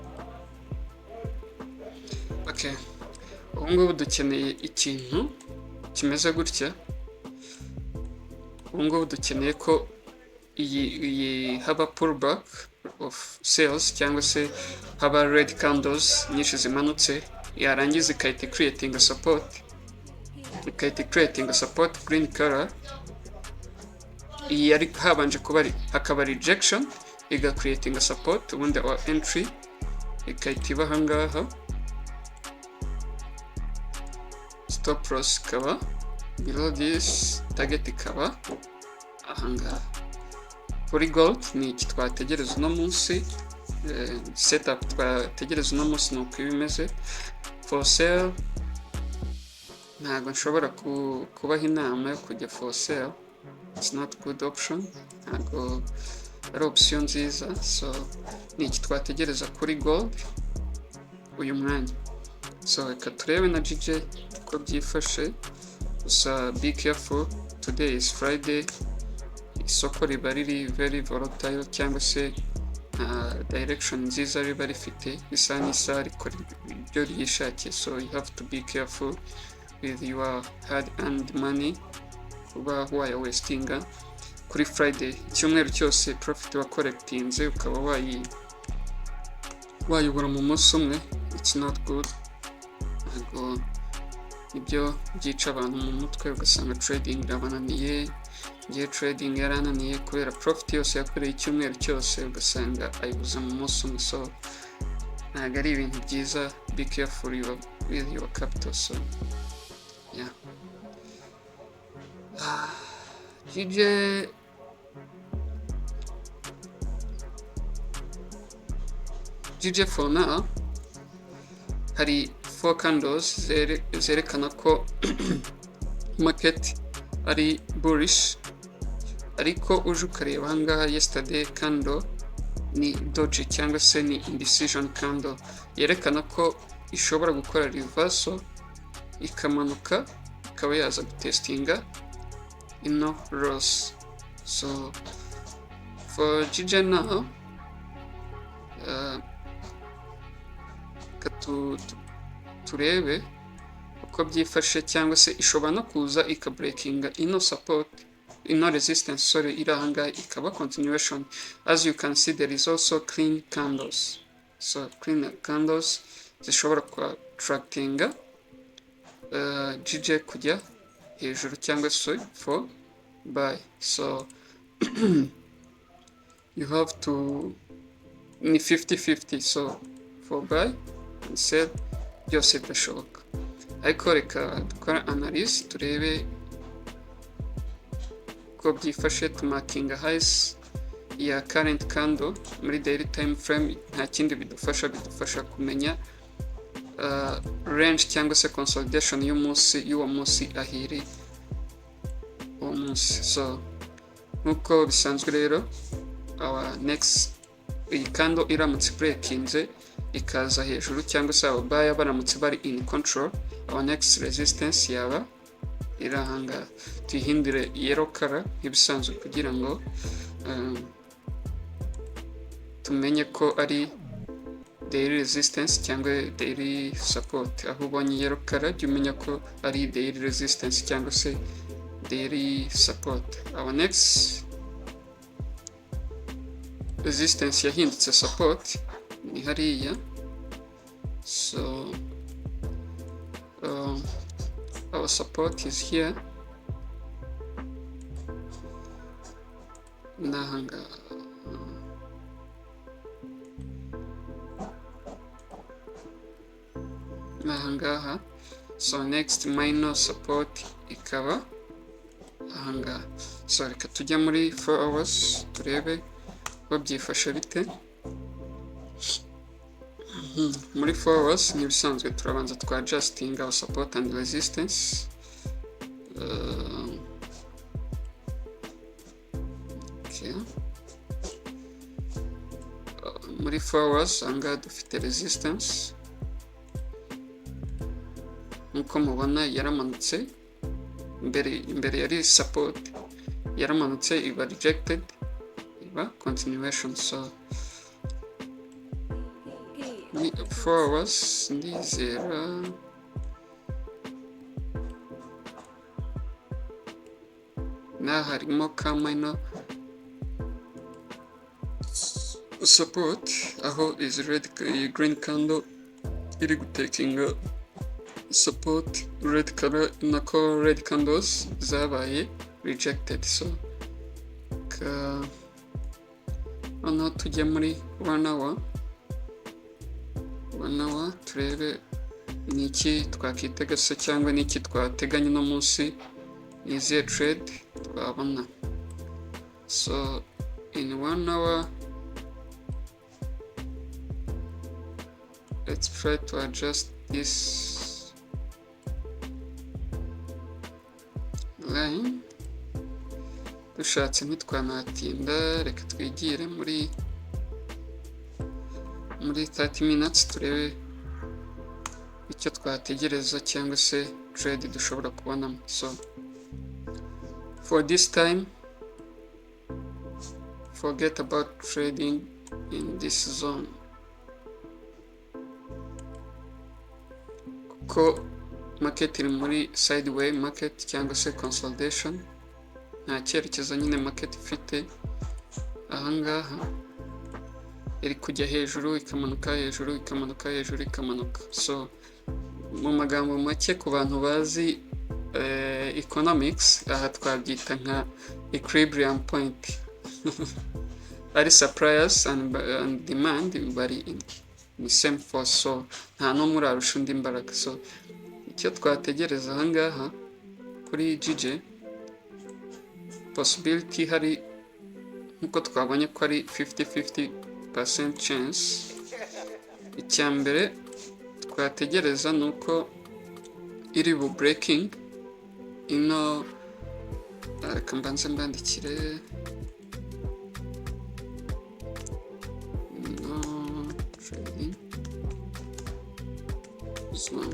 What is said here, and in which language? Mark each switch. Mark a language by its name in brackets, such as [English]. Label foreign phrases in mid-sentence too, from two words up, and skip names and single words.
[Kinyarwanda] Okay, ubu ngubu dukeneye ikintu kimeze gutya, ubu ngubu dukeneye ko iyi haba [English] pullback of sales [Kinyarwanda] cyangwa se haba [English] red candles [Kinyarwanda] nyinshi zimanutse, yarangiza ikahita [English] creating support green color. [Kinyarwanda] Iyi yari habanje kuba hakaba rejection iga [English] creating support, [Kinyarwanda] ubundi [English] our entry [Kinyarwanda] ikahita iba ahangaha, [English] stop loss ikaba below this, target [Kinyarwanda] ikaba ahangaha. Kuri gold ni iki twategereza uno munsi, setup twategereza uno munsi nuko ibimeze. [English] For sale [Kinyarwanda] ntabwo nshobora kubaha inama yo kujya [English] for sale, it's not good option, [Kinyarwanda] ntabwo ari option nziza. So ni iki twategereza kuri gold uyu mwanya. So reka turebe na JJ uko byifashe, gusa [English] be careful, today is Friday, [Kinyarwanda] isoko riba riri [English] very volatile [Kinyarwanda] cyangwa se direction nziza riba rifite, isa n'isaha rikora ibyo ryishakiye. [English] So you have to be careful with your hard earned money, [Kinyarwanda] kuba waya wastinga kuri Friday. Icyumweru cyose profit wakorekitinze ukaba wayobora mu munsi umwe, [English] it's not good. [Kinyarwanda] Ntabwo ibyo byica abantu mu mutwe, ugasanga trading irabananiye. Ngiye trading yarananiye kubera profit yose yakoreye icyumweru cyose ugasanga ayibuza mu munsi umwe. So ntabwo ari ibintu byiza. [English] Be careful with your capital. So yeah, JJ for now [Kinyarwanda] hari 4 candles zerekana ko market ari bullish, ariko uje ukareba ahangaha [English] yesterday candle [Kinyarwanda] ni doji cyangwa se ni [English] indecision candle, [Kinyarwanda] yerekana ko ishobora gukora reversal ikamanuka ikaba yaza gutestinga ino loss. [English] So for JJ now [Kinyarwanda] turebe uko byifashe, cyangwa se ishobora no kuza ikabreakinga ino support, ino [English] resistance sorry, [Kinyarwanda] iri ahangaha ikaba continuation. [English] As you can see there is also clean candles, so clean candles [Kinyarwanda] zishobora attractinga JJ kujya hejuru cyangwa se [English] for buy. So you have to ni 50-50, so for buy and sell [Kinyarwanda] byose birashoboka. Ariko reka dukora analyse turebe ko byifashe, tumakinga highs ya [English] current candle [Kinyarwanda] muri [English] daily time frame. [Kinyarwanda] Nta kindi bidufasha kumenya range cyangwa se consolidation y'uwo munsi ahiri uwo munsi. So nkuko bisanzwe rero, [English] our next [Kinyarwanda] iyi candle iramutse breakinze ikaza hejuru cyangwa se ababaya baramutse bari [English] in control, our next resistance [Kinyarwanda] yaba irahanga. Tuyihindure [English] yellow color [Kinyarwanda] nk'ibisanzwe kugira ngo tumenye ko ari [English] daily resistance [Kinyarwanda] cyangwa [English] daily support. [Kinyarwanda] Aho ubonye [English] yellow color [Kinyarwanda] jya umenya ko ari [English] daily resistance [Kinyarwanda] cyangwa se [English] daily support. Our next resistance [Kinyarwanda] yahindutse support ni hariya. [English] So our support is here, nahangaha. So next minor support [Kinyarwanda] ikaba ahangaha. So reka tujya muri 4 hours turebe ko byifashe bite. Muri 4 hours n'ibisanzwe turabanza twa adjusting [English] our support and resistance. Okay. [Kinyarwanda] Muri 4 hours anga dufite resistance, nkuko mubona yaramanutse imbere yari support, yaramanutse iba rejected iba continuation. So 4 hours ndizera na harimo ka [English] minor support [Kinyarwanda] aho [English] is green candle [Kinyarwanda] iri gutekinga support, [English] red color [Kinyarwanda] nako [English] red candles [Kinyarwanda] zabaye rejected. So hano tujya muri 1 hour turebe ni iki twakitega se cyangwa ni iki twateganya no munsi, ni izihe trade twabona. [English] So in 1 hour let's try to adjust this line. [Kinyarwanda] Dushatse ntitwanatinda, reka twigire muri 30 minutes turebe icyo twategereza cyangwa se trade dushobora kubonamo. [English] So for this time forget about trading in this zone, [Kinyarwanda] ko market iri muri [English] sideway market [Kinyarwanda] cyangwa se consolidation, nta cyerekezo nyine market ifite. Ahangaha iri kujya hejuru ikamanuka, hejuru ikamanuka, hejuru ikamanuka. So mu magambo make ku bantu bazi economics, aha twabyita nka [English] equilibrium point [Kinyarwanda] ari [English] suppliers and demand [Kinyarwanda] bari [English] in same force, [Kinyarwanda] so nta no muri arusha undi imbaraga. So icyo twategereza ahangaha kuri JJ possibility hari nkuko twabonye ko ari [English] 50% chance. [Kinyarwanda] Icya mbere twategereza nuko iri bu breaking ino, reka mbanze mbandikire no [English] trading zone.